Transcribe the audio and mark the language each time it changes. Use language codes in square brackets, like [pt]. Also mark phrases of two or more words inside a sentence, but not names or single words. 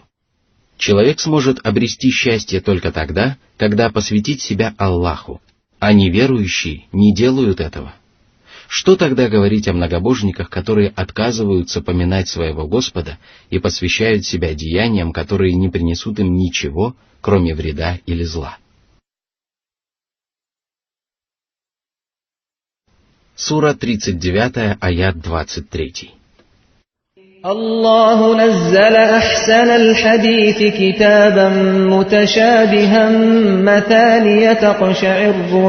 [ru] Человек сможет обрести счастье только тогда, когда посвятит себя Аллаху, а неверующие не делают этого. Что тогда говорить о многобожниках, которые отказываются поминать своего Господа и посвящают себя деяниям, которые не принесут им ничего, кроме вреда или зла? Сура 39, аят 23. [ar] الله نزل أحسن الحديث كتابا متشابها مثانية تقشعر